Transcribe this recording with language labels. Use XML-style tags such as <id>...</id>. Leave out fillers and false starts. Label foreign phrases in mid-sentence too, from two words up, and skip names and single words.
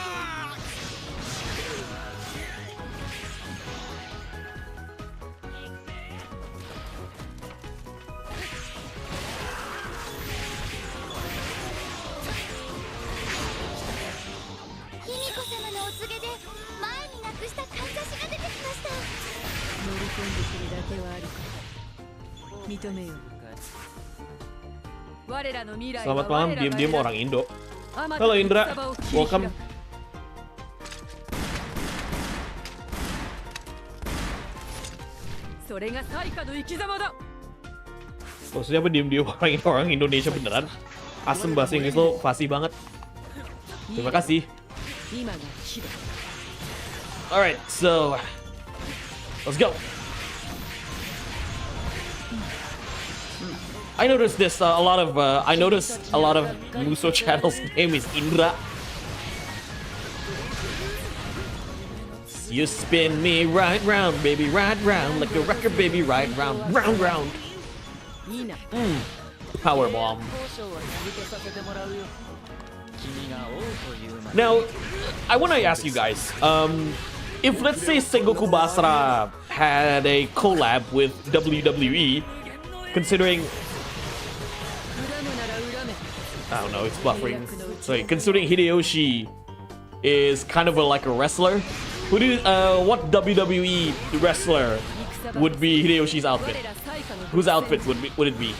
<ja>卑弥呼様のお告げで前になくしたかんざしが出てきました。乗り込んでくるだけはあるから認めよう。我らの未来は</ja> <id>Selamat malam, diem-diem orang Indo. Halo Indra, welcome.</id> <ja>それが最下の生き様だ。</ja> <id>Maksudnya apa diem-diem orang Indonesia beneran? Asem bahasa Inggris lo fasih banget. Terima kasih. 今が来る。</id> <en>Alright, so let's go. I noticed this I noticed a lot of Muso channels name is Indra. You spin me right round, baby, right round, like a record, baby, right round, round, round.</en> <ja>いいな。</ja> <en>Power bomb.</en> <ja>交渉は続けさせてもらうよ。君が王というまで</ja> <en>Now, I want to ask you guys, if let's say Sengoku Basara had a collab with WWE, considering,</en> <ja>恨むなら恨め。</ja> <en>I don't know, it's buffering. Sorry, considering Hideyoshi is kind of like a wrestler, what WWE wrestler would be Hideyoshi's outfit?</en> <ja>我ら最下の</ja> <en>Whose outfit would it be?</en>